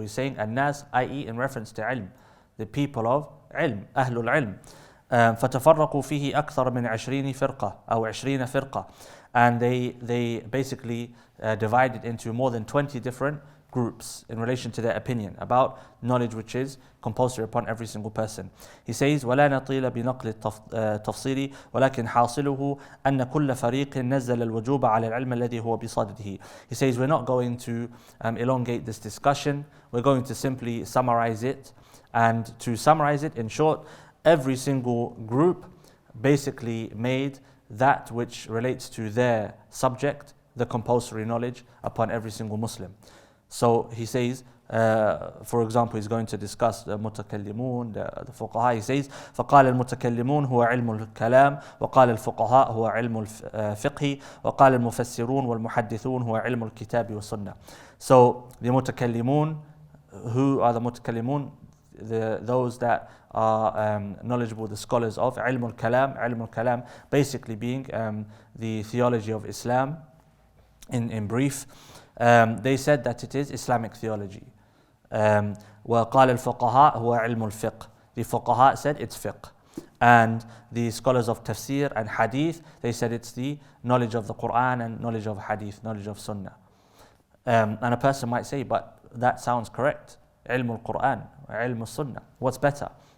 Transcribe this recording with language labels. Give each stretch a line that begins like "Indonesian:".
English: He's saying an-nas, i.e. in reference to ilm, the people of ilm, ahlul ilm.
Arabic: فتفرقوا فيه أكثر من 20 فرقة
English: أو 20 فرقة, and they basically divided into more than 20 different groups in relation to their opinion about knowledge which is compulsory upon every single person. He says
Arabic: ولا نطيل بنقل التفصيل ولكن حاصله أن كل فريق نزل الوجوب على العلم الذي هو بصدده.
English: He says we're not going to elongate this discussion, we're going to simply summarize it, and to summarize it in short, every single group basically made that which relates to their subject the compulsory knowledge upon every single Muslim. So he says, for example, he's going to discuss the mutakallimun, the fuqaha. He says,
Arabic: فقال المتكلمون هو علم الكلام وقال الفقهاء هو علم الفقه وقال المفسرون والمحدثون هو علم الكتاب والسنة.
English: So the mutakallimun, who are the mutakallimun? Those that are knowledgeable, the scholars of ilm al-kalam basically being the theology of Islam in brief. They said that it is Islamic theology.
Arabic: وقال الفقهاء هو علم الفقه.
English: The fuqaha said it's fiqh. And the scholars of tafsir and hadith, they said it's the knowledge of the Quran and knowledge of hadith, knowledge of sunnah. And a person might say, but that sounds correct. Ilm al-Quran, ilm al-Sunnah. What's better?